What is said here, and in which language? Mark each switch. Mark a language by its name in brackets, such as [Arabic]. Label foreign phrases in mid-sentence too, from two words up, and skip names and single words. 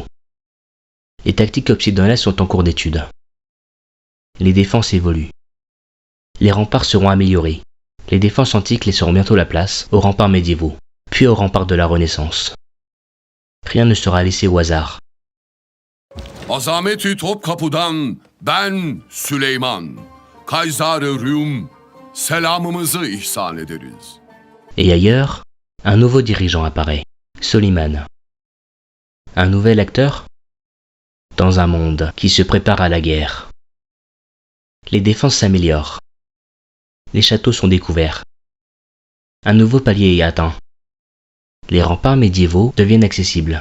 [French] Les tactiques occidentales sont en cours d'étude. Les défenses évoluent. Les remparts seront améliorés. Les défenses antiques laisseront bientôt la place aux remparts médiévaux, puis aux remparts de la Renaissance. Rien ne sera laissé au hasard. [Turkish] Azameti Topkapı'dan ben Süleyman, Kaysar-ı Rum, selamımızı ihsan ederiz. [French] Et ailleurs, un nouveau dirigeant apparaît, Soliman. Un nouvel acteur dans un monde qui se prépare à la guerre. Les défenses s'améliorent. Les châteaux sont découverts. Un nouveau palier est atteint. Les remparts médiévaux deviennent accessibles.